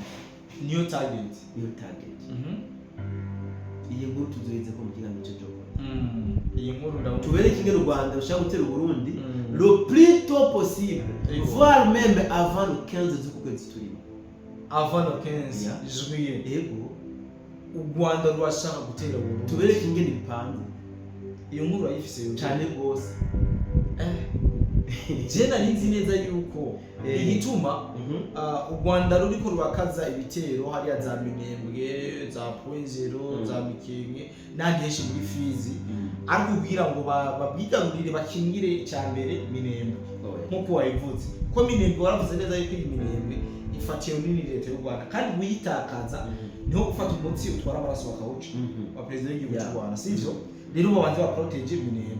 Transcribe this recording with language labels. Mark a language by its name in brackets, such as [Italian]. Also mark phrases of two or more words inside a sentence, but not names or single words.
[Rundi] niyo target iyi nkuru tuzoheze ko mu kiganiro cyo iyi nkuru ndaho tubere kinge u Rwanda rushaka gutera Burundi [French] le plus tôt possible voire même avant le 15 [Rundi] z'ukwezi turimo [French] avant le 15 juillet [Rundi] u Rwanda rwashaka gutera Burundi tubere kinge n'ipangu iyo nkuru ayifise cyane gose jena ninzi neza yuko igituma u Rwanda ruriko rwakaza ibitero hariya za Minembwe za Point0 za Mikenge nandi henshi muri Fizi ariko ubwira ngo babwigarurire bakingire cyambere Minembwe nkuko wayivuze ko Minembwe waravuze neza yuko iyi Minembwe ifatiye nini leta y'u Rwanda kandi uyitakaza niho gufata umutsi utwara amaraso bakawuca wa president w'igihugu cy'u Rwanda sivyo rero babanze ba protege Minembwe